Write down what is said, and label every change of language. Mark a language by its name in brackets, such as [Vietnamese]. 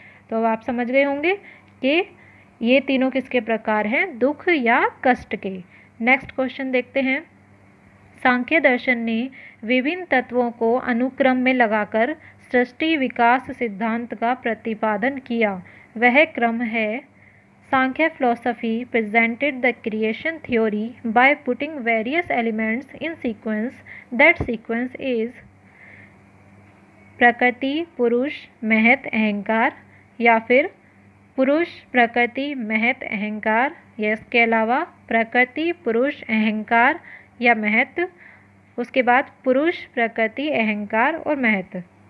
[Hindi] तो अब आप समझ गए होंगे कि ये तीनों किसके प्रकार हैं? दुख या कष्ट के। नेक्स्ट क्वेश्चन देखते हैं। सांख्य दर्शन ने विभिन्न तत्वों को अनुक्रम में लगाकर सृष्टि विकास सिद्धांत का प्रतिपादन किया। वह क्रम है, [English] Sankhya philosophy presented the creation theory by putting various elements in sequence. That sequence is [Hindi] प्रकृति, पुरुष, महत, अहंकार, या फिर पुरुष, प्रकृति, महत, अहंकार, या इसके अलावा प्रकृति, पुरुष, अहंकार या महत, उसके बाद पुरुष, प्रकृति, अहंकार और महत।